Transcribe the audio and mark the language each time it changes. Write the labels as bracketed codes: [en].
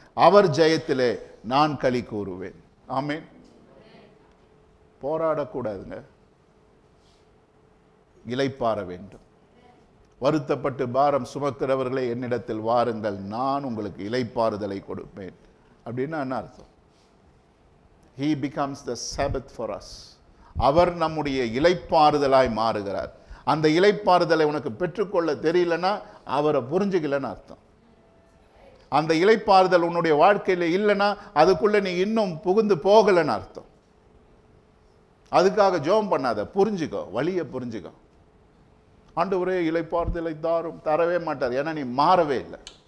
[ta] அவர் ஜெயத்திலே நான் களி கூறுவேன். ஆமென். போராடக்கூடாதுங்க, இளைப்பாற வேண்டும். வருத்தப்பட்டு பாரம் சுமக்கிறவர்களே என்னிடத்தில் வாருங்கள், நான் உங்களுக்கு இளைப்பாறுதலை கொடுப்பேன். அப்படின்னா என்ன அர்த்தம்? [en] He becomes the Sabbath for us. [ta] அவர் நம்முடைய இளைப்பாறுதலாய் மாறுகிறார். அந்த இளைப்பாறுதலை உனக்கு பெற்றுக்கொள்ள தெரியலன்னா அவரை புரிஞ்சுக்கலன்னு அர்த்தம். அந்த இளைப்பாறுதல் உன்னுடைய வாழ்க்கையில் இல்லைன்னா அதுக்குள்ள நீ இன்னும் புகுந்து போகலன்னு அர்த்தம். அதுக்காக ஜெபம் பண்ணாத, புரிஞ்சுக்கோ, வழியை புரிஞ்சுக்கோ. ஆண்டவரே இளைப்பாறுதலை தரவே மாட்டார், ஏன்னா நீ மாறவே இல்லை.